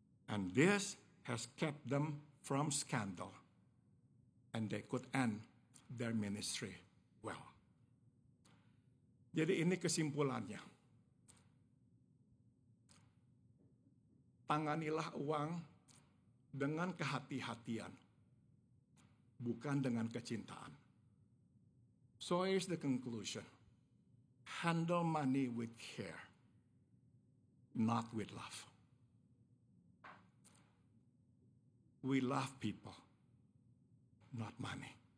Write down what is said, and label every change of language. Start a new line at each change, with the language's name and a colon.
English: And this has kept them from scandal. And they could end their ministry well.
Indonesian: Jadi ini kesimpulannya. Tanganilah uang dengan kehati-hatian, bukan dengan kecintaan.
English: So here's the conclusion. Handle money with care, not with love. We love people, not money.